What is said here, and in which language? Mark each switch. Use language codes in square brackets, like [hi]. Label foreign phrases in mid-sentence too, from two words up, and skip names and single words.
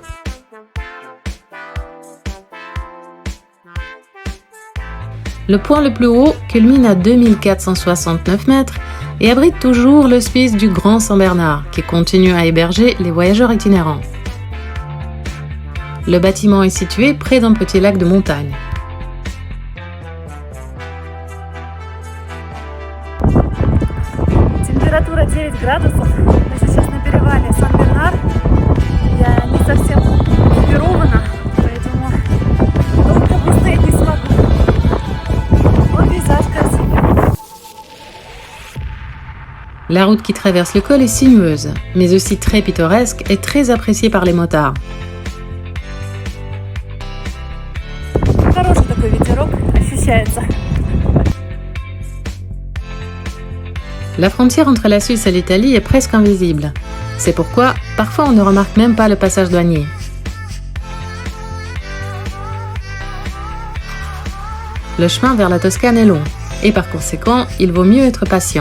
[fr] Le point le plus haut culmine à 2469 mètres et abrite toujours l'hospice du Grand Saint-Bernard, qui continue à héberger les voyageurs itinérants. Le bâtiment est situé près d'un petit lac de montagne. [ru] Температура 9 градусов. Мы сейчас на перевале Сан-Бернар. Я не совсем экипирована, поэтому долго выстоять не смогу. Вот пейзаж красивый. [fr] La route qui traverse le col est sinueuse, mais aussi très pittoresque et très appréciée par les motards. [ru] Хороший такой ветерок ощущается. [fr] La frontière entre la Suisse et l'Italie est presque invisible. C'est pourquoi, parfois, on ne remarque même pas le passage douanier. Le chemin vers la Toscane est long, et par conséquent, il vaut mieux être patient.